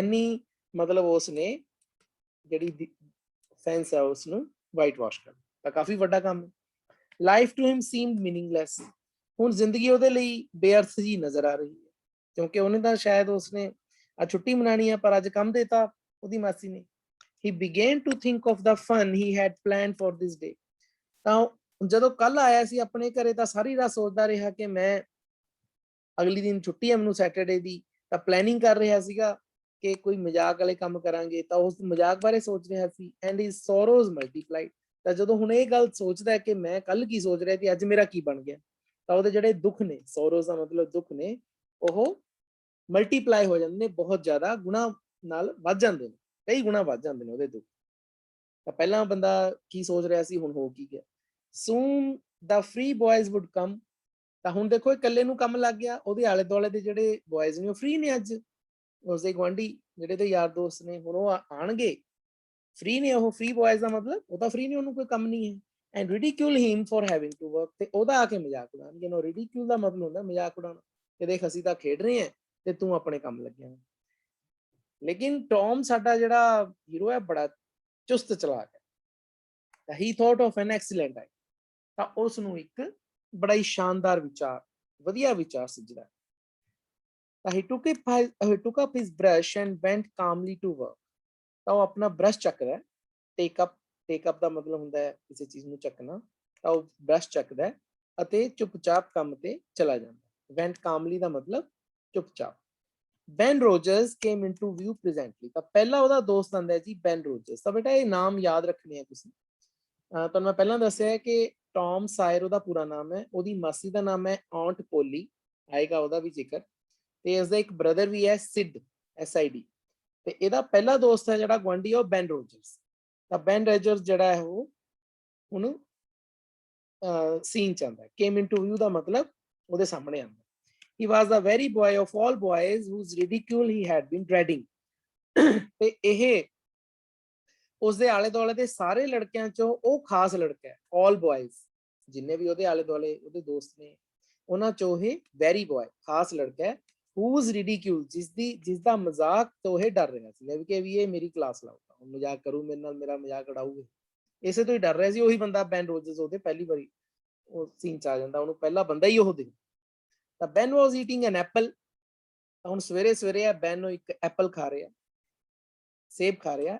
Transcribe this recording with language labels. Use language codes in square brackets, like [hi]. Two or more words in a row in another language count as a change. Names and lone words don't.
[pa] ਇੰਨੀ ਮਤਲਬ ਉਸਨੇ ਜਿਹੜੀ ਫੈਂਸ ਹੈ ਉਸਨੂੰ [en] white wash [pa] ਕਰਨਾ, ਤਾਂ ਕਾਫੀ ਵੱਡਾ ਕੰਮ ਹੈ। [en] life to him seemed meaningless. [pa] ਹੁਣ ਜ਼ਿੰਦਗੀ ਉਹਦੇ ਲਈ ਬੇਅਰਥ ਜੀ ਨਜ਼ਰ ਆ ਰਹੀ ਹੈ, ਕਿਉਂਕਿ ਉਹਨੇ ਤਾਂ ਸ਼ਾਇਦ ਉਸਨੇ ਅੱਜ ਛੁੱਟੀ ਮਨਾਣੀ ਹੈ, ਪਰ ਅੱਜ ਕੰਮ ਦੇਤਾ ਉਹਦੀ ਮਾਸੀ ਨੇ। [en] He began to think of the fun he had planned for this day। [pa] ਤਾਂ ਜਦੋਂ ਕੱਲ ਆਇਆ ਸੀ ਆਪਣੇ ਘਰੇ, ਤਾਂ ਸਾਰੀ ਰਾਤ ਸੋਚਦਾ ਰਿਹਾ ਕਿ ਮੈਂ ਅਗਲੀ ਦਿਨ ਛੁੱਟੀ ਹੈ ਮੈਨੂੰ ਸੈਟਰਡੇ ਦੀ, ਤਾਂ ਪਲੈਨਿੰਗ ਕਰ ਰਿਹਾ ਸੀਗਾ ਕਿ ਕੋਈ ਮਜ਼ਾਕ ਵਾਲੇ ਕੰਮ ਕਰਾਂਗੇ, ਤਾਂ ਉਸ ਮਜ਼ਾਕ ਬਾਰੇ ਸੋਚ ਰਿਹਾ ਸੀ। [en] and his sorrows multiplied. [pa] ਤਾਂ ਜਦੋਂ ਹੁਣ ਇਹ ਗੱਲ ਸੋਚਦਾ ਹੈ ਕਿ ਮੈਂ ਕੱਲ ਕੀ ਸੋਚ ਰਿਹਾ ਕਿ ਅੱਜ ਮੇਰਾ ਕੀ ਬਣ ਗਿਆ, ਤਾਂ ਉਹਦੇ ਜਿਹੜੇ ਦੁੱਖ ਨੇ, ਸੋਰੋਜ਼ ਦਾ ਮਤਲਬ ਦੁੱਖ ਨੇ, ਉਹ ਮਲਟੀਪਲਾਈ ਹੋ ਜਾਂਦੇ ਨੇ, ਬਹੁਤ ਜ਼ਿਆਦਾ ਗੁਣਾ ਨਾਲ ਵੱਧ ਜਾਂਦੇ ਨੇ, ਕਈ ਗੁਣਾ ਵੱਧ ਜਾਂਦੇ ਨੇ ਉਹਦੇ ਦੁੱਖ। ਤਾਂ ਪਹਿਲਾਂ ਬੰਦਾ ਕੀ ਸੋਚ ਰਿਹਾ ਸੀ, ਹੁਣ ਹੋ ਕੀ ਗਿਆ। [en] Soon the free boys would come। [pa] ਤਾਂ ਹੁਣ ਦੇਖੋ ਇਕੱਲੇ ਨੂੰ ਕੰਮ ਲੱਗ ਗਿਆ, ਉਹਦੇ ਆਲੇ ਦੁਆਲੇ ਦੇ ਜਿਹੜੇ ਬॉयਜ਼ ਨੇ ਉਹ ਫ੍ਰੀ ਨੇ, ਅੱਜ ਉਸਦੇ ਗੁਆਂਢੀ ਜਿਹੜੇ ਤੇ ਯਾਰ ਦੋਸਤ ਨੇ, ਹੁਣ ਉਹ ਆਣਗੇ, ਫ੍ਰੀ ਨੇ ਉਹ। [en] free boys [pa] ਦਾ ਮਤਲਬ ਉਹ ਤਾਂ ਫ੍ਰੀ ਨੇ, ਉਹਨੂੰ ਕੋਈ ਕੰਮ ਨਹੀਂ ਹੈ। [en] and ridicule him for having to work, [pa] ਤੇ ਉਹਦਾ ਆ ਕੇ ਮਜ਼ਾਕ ਉਡਾਉਣਗੇ। ਨੋ ridicule ਦਾ ਮਤਲਬ ਹੁੰਦਾ ਮਜ਼ਾਕ ਉਡਾਉਣਾ, ਕਿ ਦੇਖ ਅਸੀਂ ਤਾਂ ਖੇਡ ਰਹੇ ਹਾਂ ਤੇ ਤੂੰ ਆਪਣੇ ਕੰਮ ਲੱਗਿਆ। ਲੇਕਿਨ ਟੌਮ ਸਾਡਾ ਜਿਹੜਾ ਹੀਰੋ ਹੈ ਬੜਾ ਚੁਸਤ ਚਲਾਕ ਹੈ। [en] he thought of an excellent idea, [pa] ਤਾਂ ਉਸ ਨੂੰ ਇੱਕ ਬੜਾ ਹੀ ਸ਼ਾਨਦਾਰ ਵਿਚਾਰ, ਵਧੀਆ ਵਿਚਾਰ ਸੁਝਦਾ ਹੈ। [en] ਤਾਂ he took up his brush and went calmly to work, [pa] ਤਾਂ ਉਹ ਆਪਣਾ ਬ੍ਰਸ਼ ਚੱਕਦਾ ਹੈ। [en] take up [pa] ਦਾ ਮਤਲਬ ਹੁੰਦਾ ਹੈ ਕਿਸੇ ਚੀਜ਼ ਨੂੰ ਚੱਕਣਾ, ਤਾਂ ਉਹ ਬ੍ਰਸ਼ ਚੱਕਦਾ ਹੈ ਅਤੇ ਚੁੱਪਚਾਪ ਕੰਮ ਤੇ ਚਲਾ ਜਾਂਦਾ। [en] went calmly [pa] ਦਾ ਮਤਲਬ ਚੁੱਪਚਾਪ। [en] Ben Rogers came into view presently, [pa] ਤਾਂ ਪਹਿਲਾ ਉਹਦਾ ਦੋਸਤ ਆਂਦਾ ਹੈ ਜੀ Ben Rogers। ਤਾਂ ਬੇਟਾ ਇਹ ਨਾਮ ਯਾਦ ਰੱਖਣੇ ਆ ਤੁਸੀਂ। ਤੁਹਾਨੂੰ ਮੈਂ ਪਹਿਲਾਂ ਦੱਸਿਆ ਕਿ ਟੌਮ ਸਾਇਰ ਉਹਦਾ ਪੂਰਾ ਨਾਮ ਹੈ, ਉਹਦੀ ਮਾਸੀ ਦਾ ਨਾਮ ਹੈ ਔਂਟ ਪੋਲੀ, ਆਏਗਾ ਉਹਦਾ ਵੀ ਜ਼ਿਕਰ, ਤੇ ਇਸਦਾ ਇੱਕ ਬ੍ਰਦਰ ਵੀ ਹੈ ਸਿਡ, SID, ਤੇ ਇਹਦਾ ਪਹਿਲਾ ਦੋਸਤ ਹੈ ਜਿਹੜਾ ਗੁਆਂਢੀ ਉਹ ਬੈਨ ਰੋਜਰਸ। ਤਾਂ ਬੈਨ ਰੋਜਰਸ ਜਿਹੜਾ ਹੈ ਉਹ ਹੁਣ ਸੀਨ ਚ ਆਉਂਦਾ। [en] came into view [pa] ਦਾ ਮਤਲਬ ਉਹਦੇ ਸਾਹਮਣੇ ਆਉਂਦਾ। [en] He was the very boy of all boys whose ridicule he had been dreading, [pa] ਤੇ ਇਹ ਉਸਦੇ ਆਲੇ ਦੁਆਲੇ ਦੇ ਸਾਰੇ ਲੜਕਿਆਂ ਚੋਂ ਉਹ ਖਾਸ ਲੜਕਾ ਹੈ। [en] all boys, [pa] ਜਿੰਨੇ ਵੀ ਉਹਦੇ ਆਲੇ ਦੁਆਲੇ ਉਹਦੇ ਦੋਸਤ ਨੇ, ਉਹਨਾਂ ਚੋਂ ਇਹ [en] very boy, [pa] ਖਾਸ ਲੜਕਾ ਹੈ। [en] whose ridicule, [pa] ਜਿਸਦਾ ਮਜ਼ਾਕ ਤੋਂ ਇਹ ਡਰ ਰਿਹਾ ਸੀ ਕਿ ਵੀ ਇਹ ਮੇਰੀ ਕਲਾਸ ਲਾਊਗਾ, ਮਜ਼ਾਕ ਕਰੂ ਮੇਰੇ ਨਾਲ, ਮੇਰਾ ਮਜ਼ਾਕ ਉਡਾਊਗਾ, ਇਸੇ ਤੋਂ ਹੀ ਡਰ ਰਿਹਾ ਸੀ। ਉਹੀ ਬੰਦਾ ਬੈਨ ਰੋਜਰਸ ਉਹਦੇ ਪਹਿਲੀ ਵਾਰੀ ਉਹ ਸੀਨ ਚ ਆ ਜਾਂਦਾ, ਉਹਨੂੰ ਪਹਿਲਾ ਬੰਦਾ ਹੀ ਉਹ ਦੇ। ਤਾਂ [en] Ben was eating an apple, [pa] ਹੁਣ ਸਵੇਰੇ ਸਵੇਰੇ ਆ ਬੈਨ ਨੂੰ ਇੱਕ ਐਪਲ ਖਾ ਰਿਹਾ, ਸੇਬ ਖਾ ਰਿਹਾ।